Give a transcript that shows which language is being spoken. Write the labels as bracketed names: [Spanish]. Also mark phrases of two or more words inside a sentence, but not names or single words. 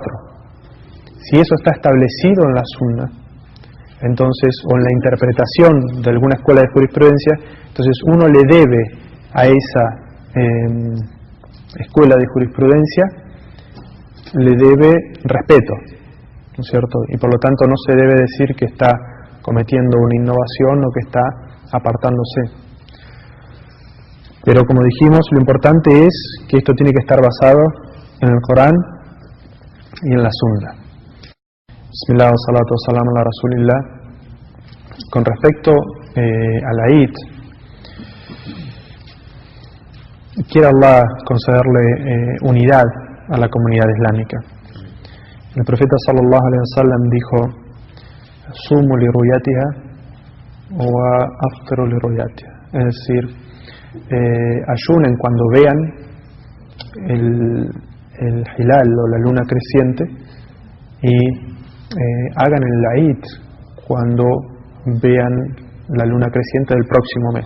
[Spanish] Si eso está establecido en la Sunna, entonces, o en la interpretación de alguna escuela de jurisprudencia, entonces uno le debe a esa escuela de jurisprudencia, le debe respeto, ¿no es cierto? Y por lo tanto no se debe decir que está cometiendo una innovación o que está apartándose. Pero como dijimos, lo importante es que esto tiene que estar basado en el Corán y en la Sunna. [Arabic] بسم الله الصلاة السلام على رسول الله. [Spanish] Con respecto a la Eid, quiere Allah concederle unidad a la comunidad islámica. El profeta [Arabic] صلى الله عليه وسلم [Spanish] dijo: [Arabic] صوموا لرؤيتها وأفطروا لرؤيتها. [Spanish] Es decir, ayunen cuando vean el hilal o la luna creciente y hagan el Eid cuando vean la luna creciente del próximo mes.